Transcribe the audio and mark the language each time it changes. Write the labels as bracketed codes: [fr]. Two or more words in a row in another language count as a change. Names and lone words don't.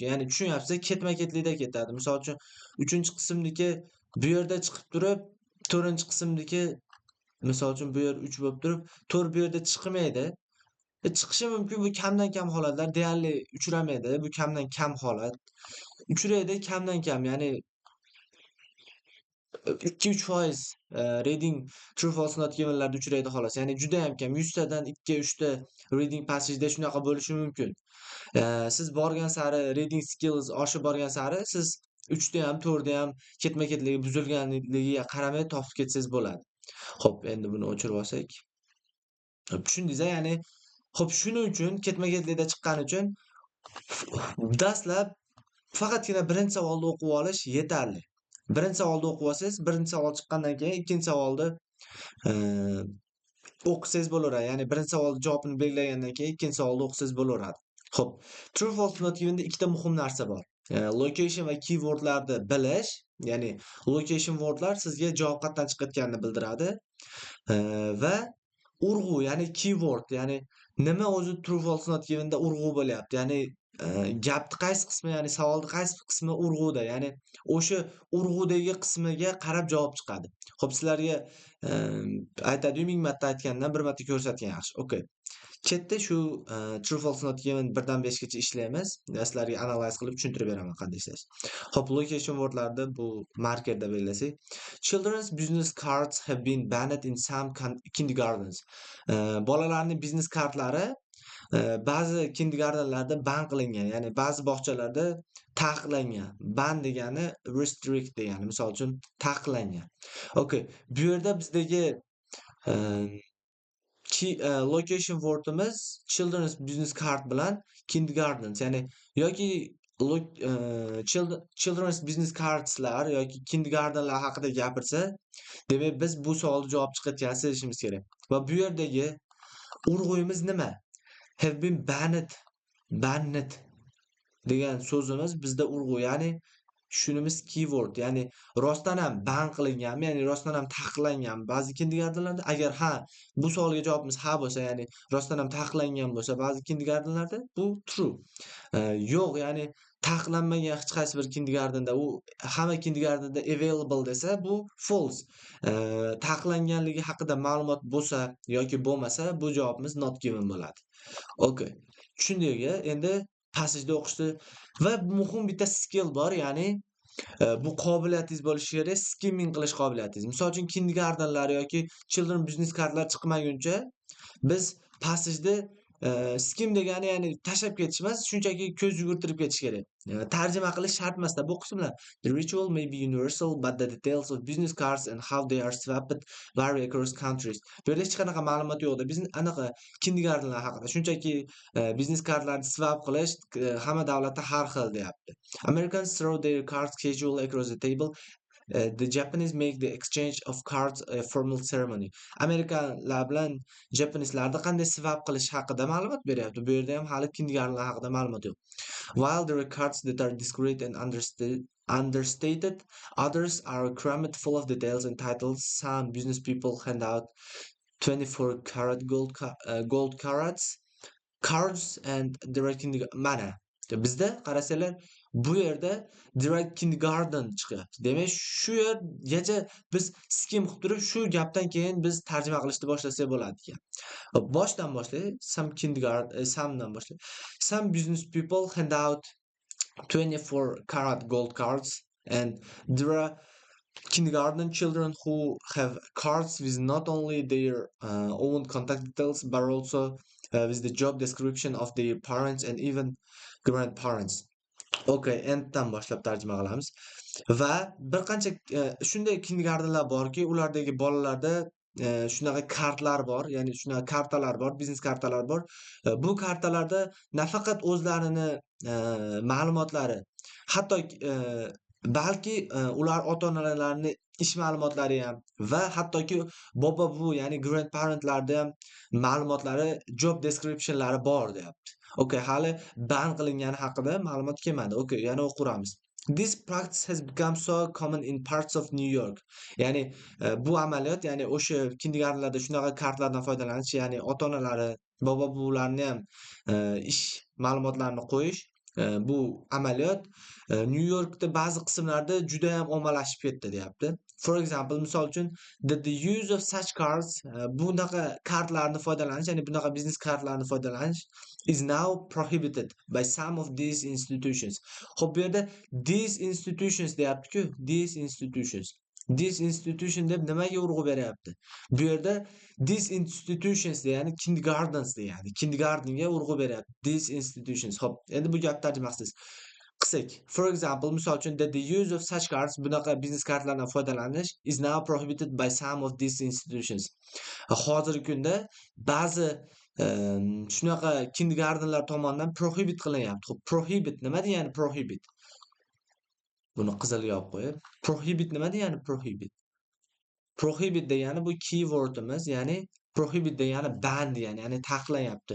[uz] Ya'ni tushunyapsiz, ketma-ketlikda ketadi. Misol uchun 3-qismniki bu yerda chiqib turib, 4-qismniki misol uchun bu yer 3 bo'lib turib, 4 bu yerda chiqmaydi. Chiqishi mumkin, bu kamdan kam holatlar, deyarli uchramaydi. Bu kamdan kam holat. Uchraydi kamdan kam, ya'ni 2-3% [en] reading true false not givenlarda [uz] uchraydi xolos. Ya'ni juda ham kam. 100 tadan 2-3 ta [en] reading passageda [uz] shunaqa bo'lishi mumkin. Siz borgan sari [en] reading skills [uz] oshib borgan sari siz 3 da ham 4 da ham ketma-ketligi buzilganligiga qaramay topib ketsangiz bo'ladi. Xo'p, endi buni o'chirib olsak. Tushundingiz-a? Ya'ni xo'p, shuning uchun ketma-ketlikda chiqqani uchun dastlab faqatgina birinchi savolni o'qib olish yetarli. Birinchi savolni o'qib olsangiz, birinchi savol chiqqandan keyin ikkinchi savolni o'qisangiz bo'laveradi. Ya'ni birinchi savolni javobini belgilagandan keyin ikkinchi savolni o'qisangiz bo'laveradi. Xo'p, [en] true false not given'da [uz] ikkita muhim narsa bor. Location va keywordlarni bilish, ya'ni [en] location wordlar [uz] sizga javob qayerdan chiqayotganini bildiradi va urg'u, ya'ni keyword, ya'ni nima o'zi [en] true false not given'da [uz] urg'u bo'lyapti. Ya'ni gapni qaysi qismi, ya'ni savolni qaysi qismi urg'uda, ya'ni o'sha urg'udagi qismiga qarab javob chiqadi. Xo'p, sizlarga aytadiyu 1000 marta aytgandan bir marta ko'rsatgan yaxshi. Okay. Chetda shu [en] true false not given [uz] 1 dan 5 gacha ishlaymiz. Sizlarga analiz qilib tushuntirib beraman qanday ishlash. Xo'p, [en] location wordlarni [uz] bu markerda belgilasak. [en] Children's business cards have been banned in some kindergartens. [uz] Bolalarning biznes kartlari ba'zi kindergartenlarda ban qilingan, ya'ni ba'zi bog'chalarda taqiqlangan. Ban degani restrict degani, misol uchun taqiqlangan. Okay, bu yerda bizdagi [en] location wordimiz children's business card [uz] bilan kindergartens, ya'ni yoki [en] children's business cardslar [uz] yoki kindergartenlar haqida gapirsa, demak biz bu savolga javob chiqayotganini sezishimiz kerak. Va bu yerdagi urg'uyimiz nima? [en] Have been banned [uz] degan so'zimiz bizda urg'u, ya'ni shunimiz keyword, ya'ni rostdan ham ban qilinganmi, ya'ni rostdan ham taqiqlangan ba'zi kindergartenlarda. Agar bu savolga javobimiz ha bo'lsa, ya'ni rostdan ham taqiqlangan bo'lsa ba'zi kindergartenlarda, bu true. Yo'q, ya'ni taqiqlanmagan hech qaysi bir kindergartenda, u hamma kindergartenda available desa, bu false. Taqiqlanganligi haqida ma'lumot bo'lsa yoki bo'lmasa, bu javobimiz [en] not given [uz] bo'ladi. Okay. Tushundingizmi? Endi passageda o'qishni va muhim bitta skill bor, ya'ni bu qobiliyatingiz bo'lishi kerak, skimming qilish qobiliyatingiz. Misol uchun kindergartenlar yoki [en] children business cardlar [uz] chiqmaguncha biz passageda skim degani, ya'ni tashlab ketish emas, shunchaki ko'z yugurtirib ketish kerak. Tarjima qilish shart emasda bu qismlar. [en] The ritual may be universal, but the details of business cards and how they are swapped vary across countries. [uz] Bu yerda hech qanaqa ma'lumot yo'qda. Bizning anaqa kindergartenlar haqida. Shunchaki [en] business cardlarni [uz] swap qilish hamma davlatda har xil deyapti. [en] Americans throw their cards casually across the table. The Japanese make the exchange of cards a formal ceremony. [uz] Amerikaliklar bilan japanislarni qanday swap qilish haqida ma'lumot beryapti. Bu yerda ham hali kindergartenlar haqida ma'lumot yo'q. [en] While there are cards that are discreet and understated, others are crammed full of details and titles. Some business people hand out 24-karat gold cards and there are mana. [uz] Bizda qarasanglar Bu yerda [en] direct kindergarten [uz] chiqyapti. Demak, shu yergacha biz skim qilib turib, shu gapdan keyin biz tarjima qilishni boshlasak bo'ladi ekan. Hop, boshdan boshlaylik. Somedan boshlaylik. [en] Some business people hand out 24 karat gold cards, and there are kindergarten children who have cards with not only their own contact details but also with the job description of their parents and even grandparents. [uz] Okay, enddan boshlab tarjima qilamiz. Va bir qancha shunday kindergartenlar borki, ulardagi bolalarda shunaqa kartlar bor, ya'ni shunaqa kartalar bor, biznes kartalar bor. Bu kartalarda nafaqat o'zlarini ma'lumotlari, hatto balki ular ota-onalarini ish ma'lumotlari ham va hattoki bobo-buvi, ya'ni grandparentlarni ham ma'lumotlari, [en] job descriptionlari [uz] bor deyapti. Okay, hali ban qilingani haqida ma'lumot kelmadi. Okay, yana o'qiramiz. [en] This practice has become so common in parts of New York. [uz] Ya'ni bu amaliyot, ya'ni o'sha kindergartenlarda shunaqa kartlardan foydalanish, ya'ni ota-onalari, bobo-buvilarni ham ish ma'lumotlarini qo'yish, bu amaliyot New Yorkda ba'zi qismlarda juda ham ommalashib ketdi deyapti. [en] For example, [uz] misol uchun, [en] the use of such cards, [uz] bunaqa kartlarni foydalanish, ya'ni bunaqa biznes kartlarni foydalanish [en] is now prohibited by some of these institutions. [uz] Xo'p, bu yerda [en] these institutions [uz] deyapti-ku, [en] these institutions. These institution [uz] deb nimaga urg'u beryapti? Bu yerda [en] these institutions [uz] degani kindergartens degani, kindergartenga urg'u beryapti. [en] These institutions. [uz] Xo'p, endi bu gapni tarjima qilsangiz. Qilsak, [en] for example, [uz] misol uchun, [en] the use of such cards, [uz] bunaqa biznes kartlardan foydalanish [en] is now prohibited by some of these institutions. [uz] Hozirgi kunda ba'zi shunaqa kindergartenlar tomonidan prohibit qilinyapti. Xo'p, prohibit nima degani prohibit? Buni qizilga olib qo'yib. Prohibit nima degani prohibit? Prohibit degani bu keywordimiz, ya'ni prohibit degani ban degani, ya'ni taqiqlanyapti.